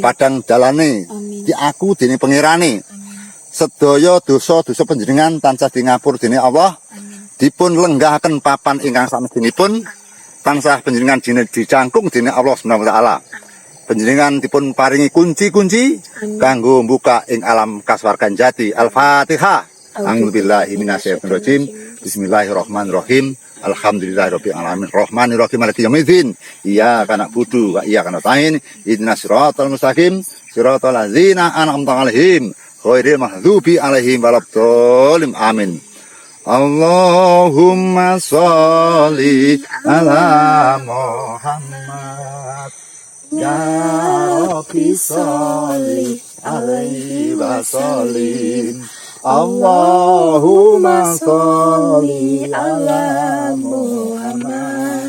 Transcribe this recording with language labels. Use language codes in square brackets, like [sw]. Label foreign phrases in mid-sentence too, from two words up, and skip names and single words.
[jv] Padang dalane diaku dening pangerane. Sedaya dosa-dosa panjenengan tansah dingapur dening Allah. Amin. Dipun lenggahaken papan ingkang samestinipun. Tansah panjenengan dicangkung dening Allah [ar] سبحانه وتعالى. [jv] Panjenengan dipun paringi kunci-kunci kanggo mbuka ing alam kaswargan jati. Al-Fatihah. [ar] أعوذ بالله من الشيطان الرجيم. بسم الله الرحمن الرحيم. الحمد لله رب العالمين. الرحمن الرحيم. مالك يوم الدين. إياك نعبد وإياك نستعين. اهدنا الصراط المستقيم. صراط الذين أنعمت عليهم غير المغضوب عليهم ولا الضالين. Amin. اللهم صل على محمد. يا رب صل عليه وسلم. اللهم صل على محمد.